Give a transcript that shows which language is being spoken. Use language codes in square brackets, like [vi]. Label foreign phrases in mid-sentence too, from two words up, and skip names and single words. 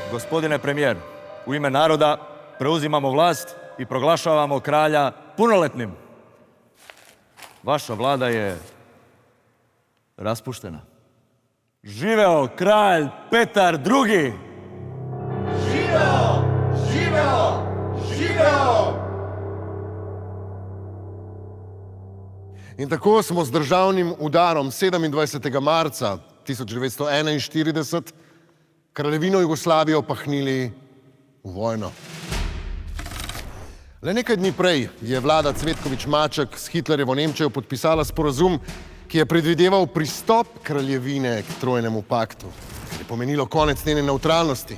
[sr] gospodine premijer, u ime naroda preuzimamo vlast i proglašavamo kralja punoletnim. Vaša vlada je raspuštena. Živeo kralj Petar II! Živeo! Živeo! Živeo! [sl] In tako smo z državnim udarom 27. marca 1941 kraljevino Jugoslavijo pahnili v vojno. Le nekaj dni prej je vlada Cvetković-Maček s Hitlerjevo Nemčijo podpisala sporazum, ki je predvideval pristop kraljevine k trojnemu paktu, kar je pomenilo konec njene nevtralnosti.